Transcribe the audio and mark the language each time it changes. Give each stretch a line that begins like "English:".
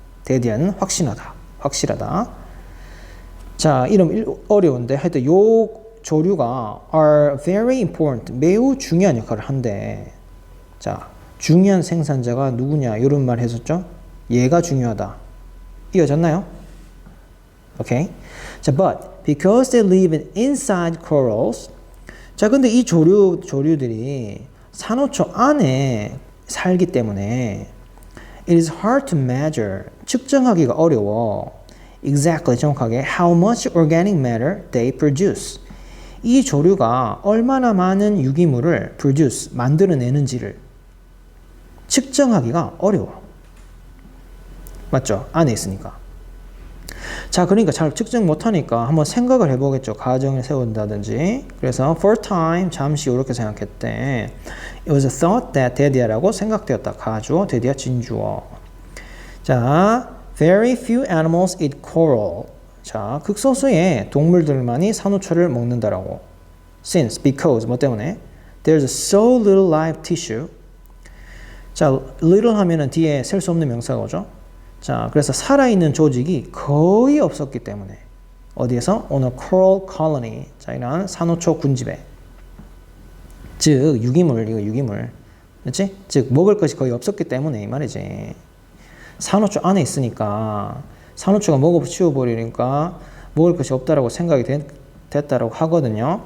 Korean: 대디아는 확실하다. 자, 이름 어려운데 하여튼 요 조류가
English: are very important,
Korean: 매우 중요한 역할을 한대. 자, 중요한 생산자가 누구냐 이런 말 했었죠. 얘가 중요하다. 이어졌나요? 오케이.
English: 자, but because they live inside corals.
Korean: 자, 근데 이 조류들이 산호초 안에 살기 때문에
English: it is hard to measure,
Korean: 측정하기가 어려워.
English: exactly,
Korean: 정확하게
English: how much organic matter they produce.
Korean: 이 조류가 얼마나 많은 유기물을 produce, 만들어내는지를 측정하기가 어려워. 맞죠? 안에 있으니까. 자, 그러니까 잘 측정 못하니까 한번 생각을 해보겠죠. 가정을 세운다든지. 그래서
English: for time,
Korean: 잠시 이렇게 생각했대.
English: It was thought that
Korean: 대디아라고 생각되었다. 가주어, 대디아 진주어.
English: 자, very few animals eat coral.
Korean: 자, 극소수의 동물들만이 산호초를 먹는다라고.
English: Since, because,
Korean: 뭐 때문에?
English: There's so little live tissue.
Korean: 자, little 하면은 뒤에 셀 수 없는 명사가 오죠. 자, 그래서 살아있는 조직이 거의 없었기 때문에 어디에서?
English: On a coral colony.
Korean: 자, 이런 산호초 군집에. 즉, 유기물. 그렇지? 즉, 먹을 것이 거의 없었기 때문에 이 말이지. 산호초 안에 있으니까 산호초가 먹어 치워버리니까 먹을 것이 없다라고 생각이 됐다라고 하거든요.